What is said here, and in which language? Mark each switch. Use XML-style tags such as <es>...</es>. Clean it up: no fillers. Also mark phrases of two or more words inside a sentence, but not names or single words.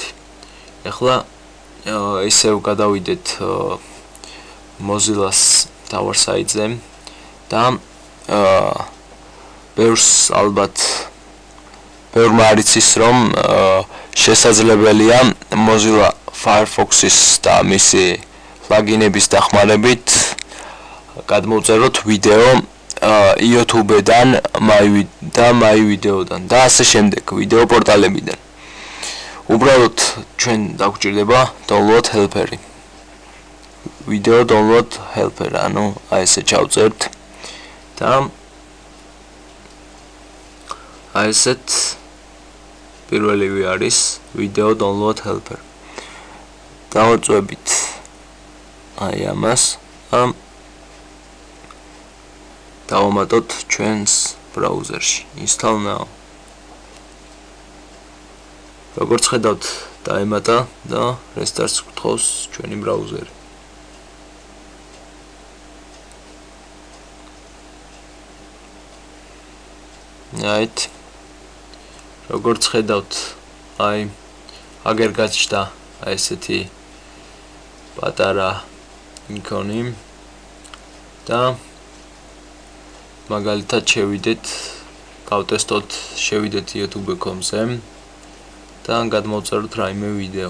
<ka>ახლა ისევ გადავიდეთ Mozilla-s მთავარ საიტზე და ბევრს ალბათ ბევრმა არ იცის რომ შესაძლებელია Mozilla Firefox-ის და მისი პლაგინების დახმარებით გადმოვწეროთ ვიდეო YouTube-დან, My Video-დან და ასე შემდეგ ვიდეო პორტალებიდან. უბრალოდ ჩვენ დაგვჭირდება download helper-ი. Video download helper, ანუ აი ესე ჩავწერთ და აი ესეთ პირველივე არის video download helper. დავაწვევით აი ამას დავამატოთ ჩვენს ბრაუზერში.</ka> <en>Install now.</en> <ka>როგორც ხედავთ დაემატა და restart-ს გთხოვს ჩვენი ბრაუზერი. აით როგორც ხედავთ აი აგერ გაჩნდა აი ესეთი პატარა იკონი და მაგალითად შევიდეთ youtube.com-ზე და გადმოვწეროთ რაიმე ვიდეო.</ka>